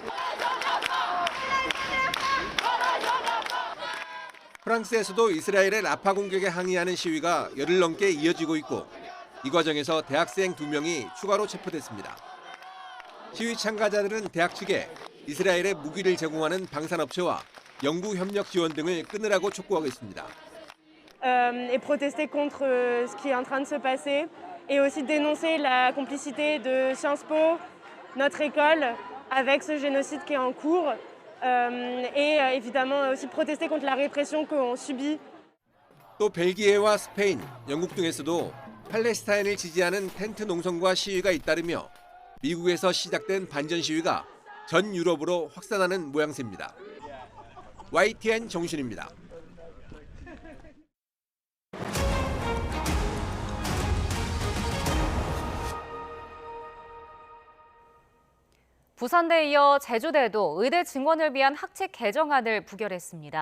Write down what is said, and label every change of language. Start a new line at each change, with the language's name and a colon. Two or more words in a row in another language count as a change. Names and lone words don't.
Korean: 프랑스에서도 이스라엘의 라파 공격에 항의하는 시위가 열흘 넘게 이어지고 있고 이 과정에서 대학생 2명이 추가로 체포됐습니다. 시위 참가자들은 대학 측에 이스라엘에 무기를 제공하는 방산업체와 연구 협력 지원 등을 끊으라고 촉구하고 있습니다.
French: Et protester contre ce qui est en train de se passer et aussi dénoncer la complicité de Sciences Po, notre école, avec ce génocide qui est en cours et évidemment aussi protester contre la répression qu'on subit.
Korean: 또 벨기에와 스페인, 영국 등에서도 팔레스타인을 지지하는 텐트 농성과 시위가 잇따르며 미국에서 시작된 반전 시위가 전 유럽으로 확산하는 모양새입니다. YTN 정신입니다. 부산대에 이어 제주대도 의대 증원을 위한 학칙 개정안을 부결했습니다.